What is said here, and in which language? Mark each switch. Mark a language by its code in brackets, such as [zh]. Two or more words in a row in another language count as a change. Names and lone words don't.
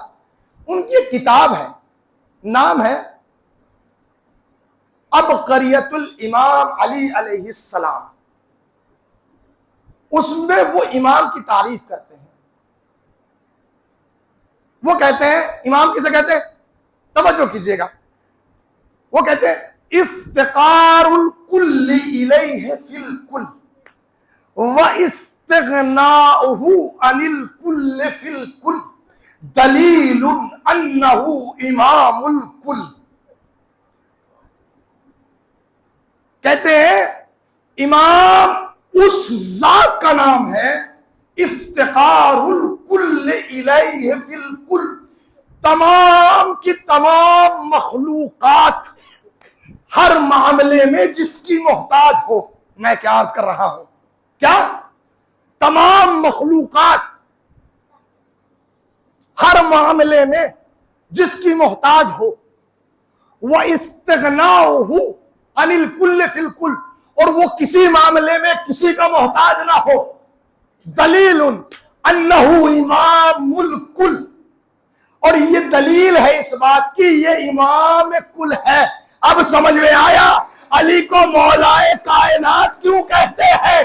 [ur] ان کی ایک کتاب ہے، نام ہے عبقریت الامام علی علیہ السلام۔ اس میں وہ امام کی تعریف کرتے ہیں۔ وہ کہتے ہیں، امام کسے کہتے ہیں؟ توجہ کیجئے گا۔ وہ کہتے ہیں [ar] افتقار الکل الیہ فی الکل واستغناؤہ عن الکل فی الکل دلیل انہ امام الکل۔ [ur] کہتے ہیں امام اس ذات کا نام ہے [ar] افتقار الکل الیہ فی الکل، [ur] تمام کی تمام مخلوقات ہر معاملے میں جس کی محتاج ہو۔ میں کیا عرض کر رہا ہوں، کیا تمام مخلوقات ہر معاملے میں جس کی محتاج ہو، [ar] وَإِسْتِغْنَاؤُهُ عَنِ الْكُلِّ فِي الْكُلِّ، [ur] اور وہ کسی معاملے میں کسی کا محتاج نہ ہو، [ar] دلیل انہ امام الکل، [ur] اور یہ دلیل ہے اس بات کی یہ امام کل ہے۔ اب سمجھ میں آیا علی کو مولائے کائنات کیوں کہتے ہیں؟